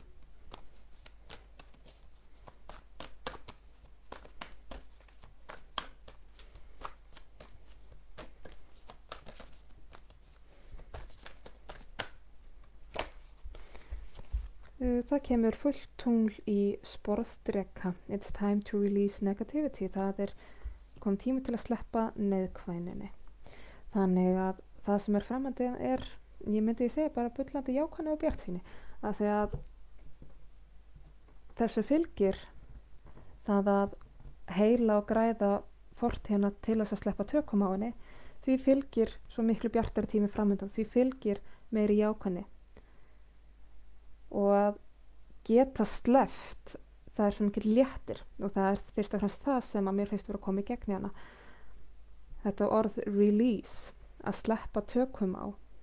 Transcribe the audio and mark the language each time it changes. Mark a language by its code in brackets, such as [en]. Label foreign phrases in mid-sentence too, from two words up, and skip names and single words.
[is] Það kemur fullt tungl í sporðdreka. [en] It's time to release negativity. [is] Það er kom tími til að sleppa neðkvæninni. Þannig að það sem er framandi er, ég myndi segja bara bullandi jákvæðni og bjartsýni. Af því að þessu fylgir það að heila og græða fortíðina til þess að sleppa tökum á henni, því fylgir svo miklu bjartari tími framöndan, því fylgir meiri jákvæðni og að geta sleppt, það er svo mikið léttir og það er fyrst og fremst það sem að mér finnst vera að koma í gegn í hana, þetta orð release, að sleppa tökum á.